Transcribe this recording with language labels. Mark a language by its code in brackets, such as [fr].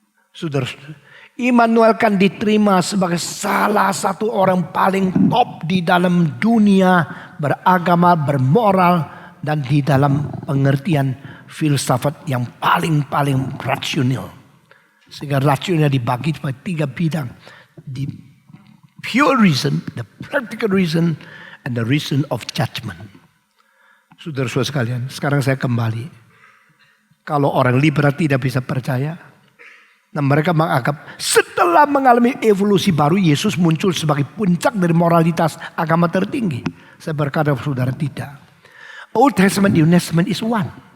[id] Saudara, Immanuel Kant diterima sebagai salah satu orang paling top di dalam dunia beragama, bermoral, dan di dalam pengertian filsafat yang paling rasional. Sehingga rasionalnya dibagi pada 3 bidang. [en] The pure reason, the practical reason, and the reason of judgment. [id] Saudara-saudara sekalian, sekarang saya kembali. Kalau orang liberal tidak bisa percaya, dan mereka menganggap setelah mengalami evolusi baru, Yesus muncul sebagai puncak dari moralitas agama tertinggi. Saya berkata saudara, tidak. [en] Old Testament, New Testament is one.